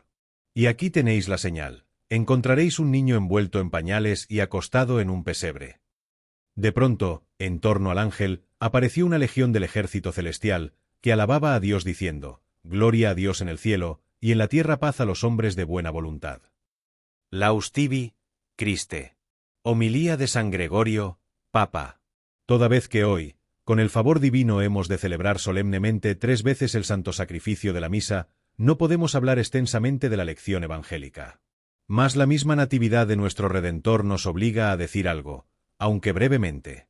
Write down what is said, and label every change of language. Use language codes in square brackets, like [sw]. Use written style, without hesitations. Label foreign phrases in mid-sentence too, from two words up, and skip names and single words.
[es] Y aquí tenéis la señal: encontraréis un niño envuelto en pañales y acostado en un pesebre. De pronto, en torno al ángel, apareció una legión del ejército celestial, que alababa a Dios diciendo: Gloria a Dios en el cielo, y en la tierra paz a los hombres de buena voluntad. [la] Laus tibi, Christe. [es] Homilía de San Gregorio, Papa. Toda vez que hoy, con el favor divino hemos de celebrar solemnemente 3 veces el santo sacrificio de la misa, no podemos hablar extensamente de la lección evangélica. Mas la misma natividad de nuestro Redentor nos obliga a decir algo, aunque brevemente.